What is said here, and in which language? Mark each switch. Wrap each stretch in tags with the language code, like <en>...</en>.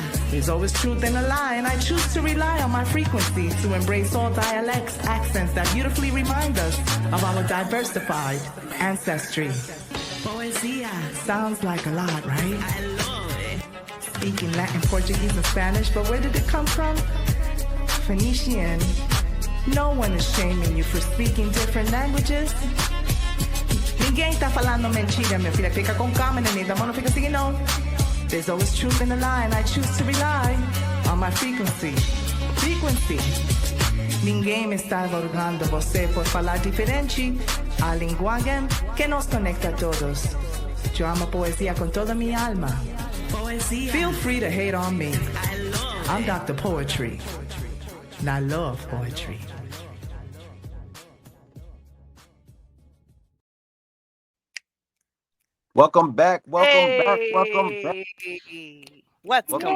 <en>There's always truth in a lie, and I choose to rely on my frequency to embrace all dialects, accents that beautifully remind us of our diversified ancestry. Poesía sounds like a lot, right? I love it. Speaking Latin, Portuguese, and Spanish, but where did it come from? Phoenician. No one is shaming you for speaking different languages.</en> <pt>Ninguém tá falando mentira, meu filho. Fica com calma, neném. Da mão não fica assim, não.</pt> <en>There's always truth in the lie, and I choose to rely on my frequency. Frequency.</en> <pt>Ninguém me está aborgando você por falar diferente. A linguagem que nos conecta a todos.</pt> <es>Yo amo poesía con toda mi alma.</es> <en>Poesía. Feel free to hate on me. I'm Dr. Poetry, and I love poetry. Welcome back. Welcome back. Welcome back. What's Welcome</en>